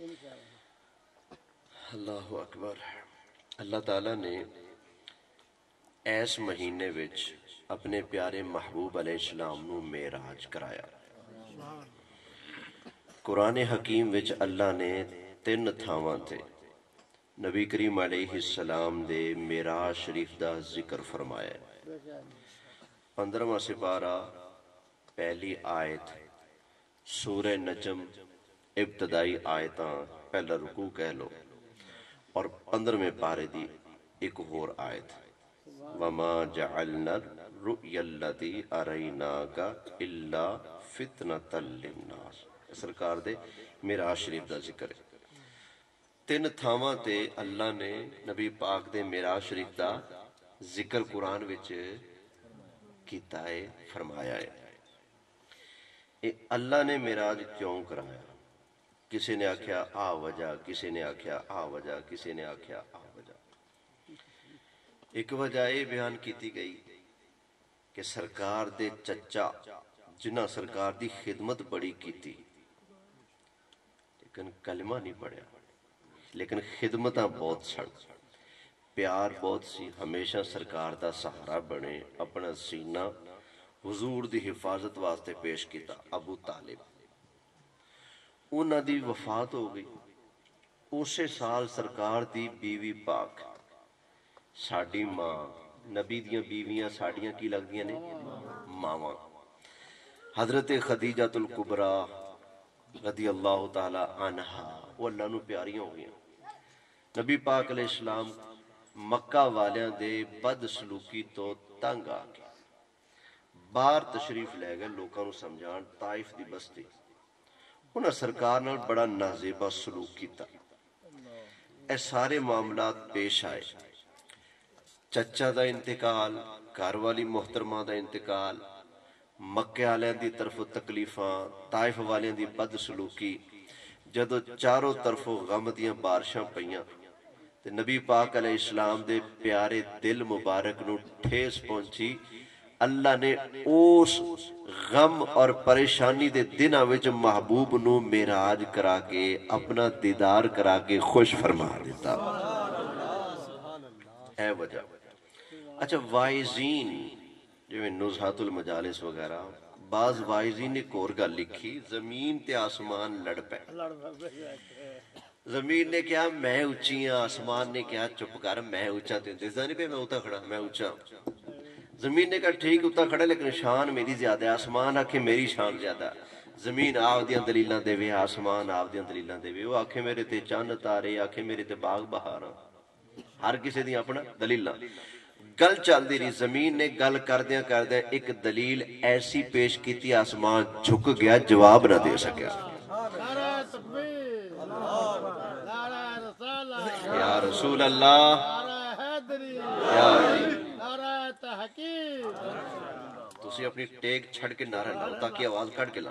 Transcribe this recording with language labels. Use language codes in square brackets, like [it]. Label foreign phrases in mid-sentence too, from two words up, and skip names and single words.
[ar] اللہ اکبر۔ [pa] اللہ تعالیٰ نے ایس مہینے وچ اپنے پیارے محبوب [ar] علیہ السلام [pa] نو معراج کرایا۔ قرآن حکیم وچ اللہ نے 3 تھاواں تے نبی کریم [ar] علیہ السلام [pa] دے معراج شریف دا ذکر فرمایا۔ 15واں سپارہ پہلی آیت سورہ نجم ابتدائی آیتاں پہلا رکوع کہہ لو، اور 15ویں پارے دی ایک اور آیت [ar] وَمَا جَعَلْنَا الرُّؤْيَا الَّتِي أَرَيْنَاكَ إِلَّا فِتْنَةً لِلنَّاسِ۔ [pa] سرکار دے معراج شریف دا ذکر ہے۔ 3 تھاواں تے اللہ نے نبی پاک دے معراج شریف دا ذکر قرآن وچ کیتا ہے، فرمایا ہے۔ اللہ نے معراج کیوں کرایا؟ کسی نے آکھیا آ وجہ، کسی نے آکھیا آ وجہ، کسی نے آکھیا آ وجہ۔ ایک وجہ یہ بیان کیتی گئی کہ سرکار دے چچا جنہ سرکار دی خدمت بڑی کیتی، لیکن کلمہ نہیں پڑھیا، لیکن خدمتاں بہت سن، پیار بہت سی، ہمیشہ سرکار دا سہارا بنے، اپنا سینہ حضور دی حفاظت واسطے پیش کیتا۔ ابو طالب انہاں دی وفات ہو گئی، اسی سال سرکار دی بیوی پاک ساڈی ماں، نبی دیاں بیویاں ساڈیاں کی لگ دیاں نے ماواں، حضرت خدیجہ الکبریٰ [ar] رضی اللہ تعالی عنہا، [pa] وہ اللہ نو پیاریاں ہو گئیں۔ نبی پاک [ar] علیہ السلام [pa] مکہ والیاں دے بد سلوکی تو تنگ آ گئے، باہر تشریف لے گئے لوکاں نو سمجھان، طائف دی بستی۔ انہاں سرکار نال بڑا نازیبہ سلوک کیتا۔ اے سارے معاملات پیش آئے، چچا دا انتقال، گھر والی محترمہ دا انتقال، مکے والیاں دی طرف تکلیفاں، طائف والیاں دی بد سلوکی، جدو چاروں طرفوں غم دیاں بارشاں پئیاں تے نبی پاک [ar] علیہ السلام [pa] دے پیارے دل مبارک نو ٹھیس پہنچی، اللہ نے اس غم اور پریشانی دے دنوں وچ محبوب نو معراج کرا کے اپنا دیدار کرا کے خوش فرما دیتا اے وجہ۔ اچھا وائزین جو نزہت المجالس وغیرہ بعض وائزین نے ایک اور گل لکھی، زمین تے آسمان لڑ پے، زمین نے کہا میں اونچی ہاں، آسمان نے کہا چپ کر میں اونچا، تے دسدا نہیں پیا میں اتنا کھڑا میں اونچا۔ زمین نے کہا ٹھیک اتنا کھڑا لیکن شان میری زیادہ ہے، آسمان آکھے میری شان زیادہ ہے۔ زمین آپ دیاں دلیلاں دے وے، آسمان آپ دیاں دلیلاں دے وے، وہ آکھے میرے تے چند تارے، آکھے میرے تے باغ بہاراں، ہر کسی دی اپنا دلیلاں۔ گل چل دی رہی، زمین نے گل کردیاں کردیاں ایک دلیل ایسی پیش کیتی، آسمان جھک گیا، جواب نہ دے سکیا۔ [ar] یا رسول اللہ، [pa] یا تسی اپنی ٹیک چھڑ کے نعرہ لاؤ تاکہ آواز کٹ کے لاؤ۔